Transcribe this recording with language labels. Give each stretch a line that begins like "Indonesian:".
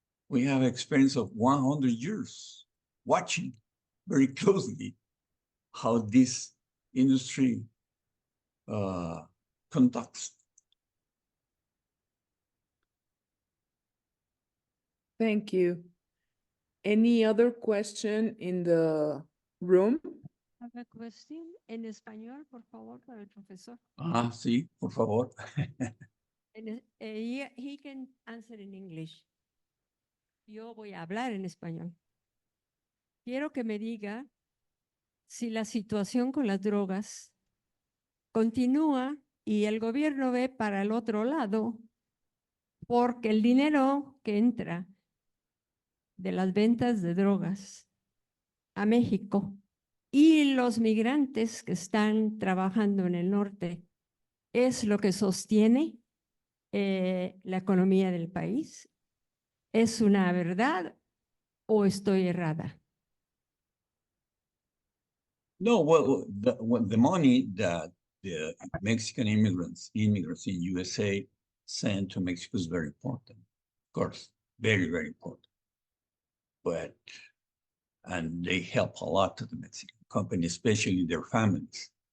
English: We have experience of 100 years watching very closely how this industry conducts. Thank you. Any other question in the room? I have a question
Spanish: en español, por favor, para el profesor. Ah, sí, por favor.
English: He can answer in English.
Spanish: Yo voy a hablar en español. Quiero que me diga si la situación con las drogas continúa y el gobierno ve para el otro lado, porque el dinero que entra de las ventas de drogas a México y los migrantes que están trabajando en el norte es lo que sostiene la economía del país. ¿Es una verdad o estoy errada?
English: No, well, the money that the Mexican immigrants in USA send to Mexico is very important. Of course, very, very important. And they help a lot to the Mexican company, especially their families.